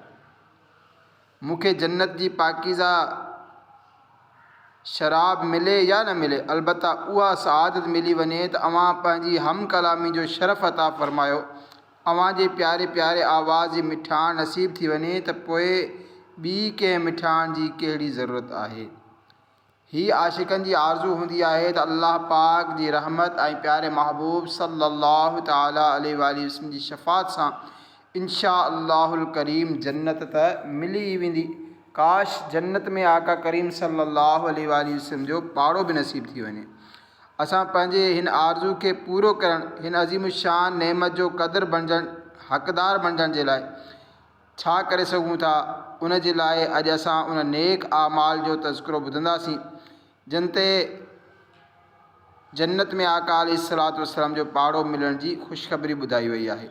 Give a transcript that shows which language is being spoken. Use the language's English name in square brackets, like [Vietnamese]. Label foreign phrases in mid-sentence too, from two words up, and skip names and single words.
[Sindhi] मूंखे जन्नत जी पाकीज़ा शराब मिले या न मिले, अलबत्ता उहा सआदत मिली वञे त अव्हां पंहिंजी हम कलामी जो शरफ़ अता फ़रमायो, अव्हां जे प्यारे प्यारे आवाज़ जी मिठाण नसीब थी वञे त पोइ ॿी कंहिं मिठाण जी कहिड़ी ज़रूरत आहे। ही आशिक़नि जी आरज़ू हूंदी आहे त अल्लाह पाक जी रहमत ऐं प्यारे महबूब [Arabic] صلى الله تعالى عليه وآله وسلم [Sindhi] जी शफ़ाअत सां [Arabic] إن شاء الله الكريم [Sindhi] जन्नत त मिली ई वेंदी। काश जन्नत में आका करीम [Arabic] صلى الله عليه وآله وسلم [Sindhi] जो पाड़ो बि नसीब थी वञे। असां पंहिंजे हिन आरज़ू खे पूरो करण, हिन अज़ीम शान नेमत जो हक़दार बणजण जे लाइ छा करे सघूं था, उन जे लाइ अॼु असां उन नेक आमाल जो तज़किरो ॿुधंदासीं जिन ते जन्नत में आका [Arabic] عليه الصلاة والسلام [Sindhi] जो पाड़ो मिलण जी ख़ुशख़बरी ॿुधाई वई आहे।